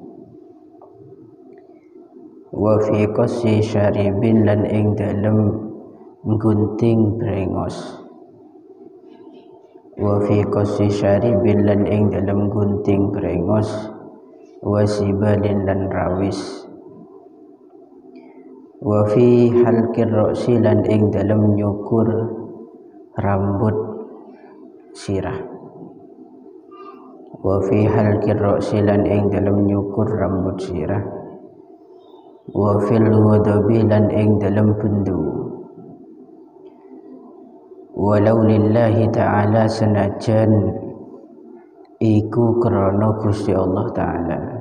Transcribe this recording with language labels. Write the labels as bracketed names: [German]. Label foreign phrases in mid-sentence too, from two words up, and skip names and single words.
[Arabic] وفي قص شارب [Javanese] lan ing dalem gunting brengos. [Arabic] وفي قص شارب [Javanese] lan ing dalem gunting brengos. Wasibalin dan rawis. [Arabic] وفي حلق الرأس [Javanese] lan ing dalem nyukur rambut sirah. [Arabic] وفي حلق الرأس [Javanese] lan ing dalem nyukur rambut sirah. [Arabic] وفي الغضب [Javanese] lan ing dalem bendu. [Arabic] ولو لله تعالى [Javanese] senajan iku krana Gusti Allah Ta'ala.